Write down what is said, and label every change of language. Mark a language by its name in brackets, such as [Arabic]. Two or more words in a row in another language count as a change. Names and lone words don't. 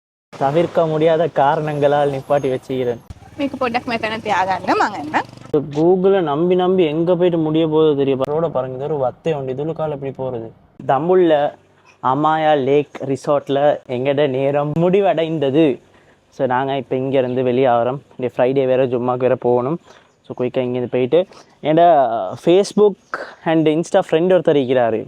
[Tamil] தவிர்க்க முடியாத காரணங்களால் நிப்பாட்டி வச்சுக்கிறேன். [Sinhala] මේක පොඩ්ඩක් මෙතන තියාගන්න මං එන්න. [Tamil] கூகுளை நம்பி நம்பி எங்கே போயிட்டு முடிய போகுது தெரியும். ரோட பாருங்க, இது ஒரு வத்தை உண்டு. இதுல கால் எப்படி போகிறது? தம்புள்ள அமாயா லேக் ரிசார்ட்டில் எங்கட நேரம் முடிவடைந்தது. ஸோ நாங்கள் இப்போ இங்கேருந்து வெளியே ஆகிறோம். இந்த ஃப்ரைடே வேறு ஜும்மாக்கு வேறு போகணும். ஸோ குயிக்காக இங்கேருந்து போயிட்டு என்னோட [English] Facebook and Insta friend [Tamil] ஒருத்தர் இருக்கிறாரு.